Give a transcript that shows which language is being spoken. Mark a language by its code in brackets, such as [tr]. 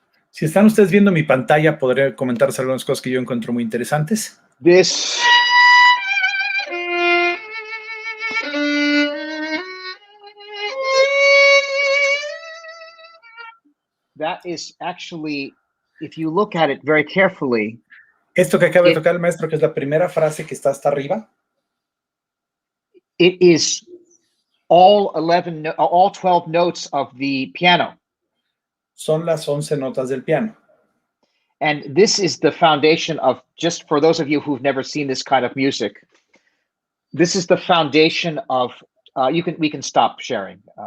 [es] Si están ustedes viendo mi pantalla, podré comentarles algunas cosas que yo encuentro muy interesantes. [en] This that is actually, if you look at it very carefully. [es] Esto que acaba de tocar el maestro, que es la primera frase que está hasta arriba. [en] It is all 12 notes of the piano. [es] Son las 11 notas del piano. [en] And this is the foundation of, just for those of you who've never seen this kind of music, this is the foundation of, we can stop sharing.